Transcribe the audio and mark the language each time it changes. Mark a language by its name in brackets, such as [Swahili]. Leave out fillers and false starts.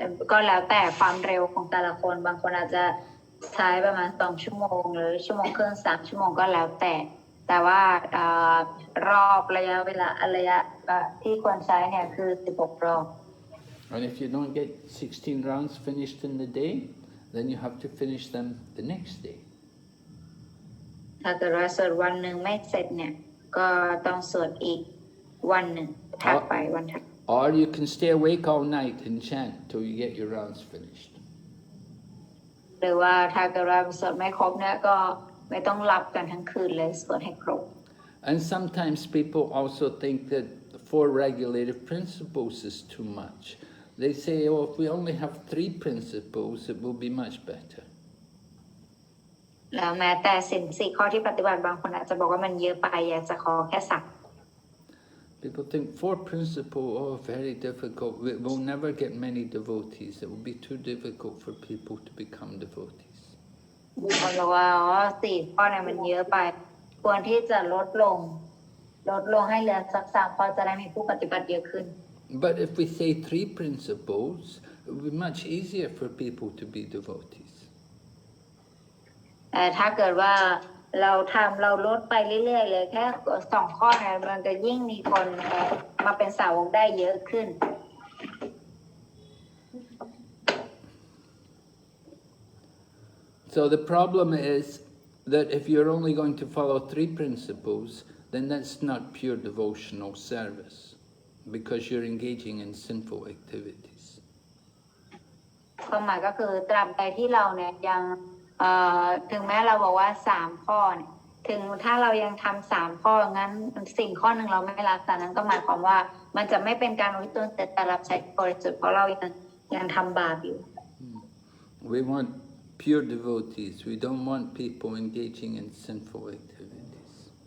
[Thai] ก็แล้วแต่ความเร็วของแต่ละคนบางคนอาจจะใช้ประมาณ2 ชั่วโมงหรือ1 ชั่วโมงครึ่ง3 ชั่วโมงก็แล้วแต่ว่ารอบระยะที่ควรใช้เนี่ยคือ16 รอบ [English] And if you don't get 16 rounds finished in the day, then you have to finish them the next day. [Thai] ถ้าเกิดว่าสวดวันหนึ่งไม่เสร็จเนี่ยก็ต้องสวดอีกวันหนึ่งถัดไปวันถัด [English] Or you can stay awake all night and chant till you get your rounds finished. [Thai] หรือว่าถ้าเกิดว่าสวดไม่ครบเนี่ยก็ไม่ต้องหลับกันทั้งคืนเลยสวดให้ครบ [English] And sometimes people also think that 4 regulative principles is too much. They say, oh, if we only have 3 principles, it will be much better. [Thai] แล้วแม้แต่ศีล 4 ข้อที่ปฏิบัติบางคนอาจจะบอกว่ามันเยอะไปอยากจะขอแค่3 [English] People think 4 principles, oh, very difficult. We'll never get many devotees. It will be too difficult for people to become devotees. [Thai] บางคนบอกว่า4 ข้อเนี่ยมันเยอะไปควรที่จะลดลงให้เหลือสัก3 ข้อจะได้มีผู้ปฏิบัติเยอะขึ้น [English] But if we say 3 principles, it will be much easier for people to be devotees. [Thai] แต่ถ้าเกิดว่าเราลดไปเรื่อยๆเลยแค่2 ข้อเนี่ยมันจะยิ่งมีคนมาเป็นสาวกได้เยอะขึ้น [English] So the problem is that if you're only going to follow 3 principles, then that's not pure devotional service, because you're engaging in sinful activities. [Thai] ความหมายก็คือตราบใดที่เราเนี่ยยังถึงแม้เราบอกว่า3 ข้อเนี่ยถึงถ้าเรายังทำ3 ข้องั้นสิ่งข้อหนึ่งเราไม่รักแต่นั้นก็หมายความว่ามันจะไม่เป็นการอุทิศตนแต่รับใช้บริสุทธิ์เพราะเรายังทำบาปอยู่ [English] We want pure devotees. We don't want people engaging in sinful activities.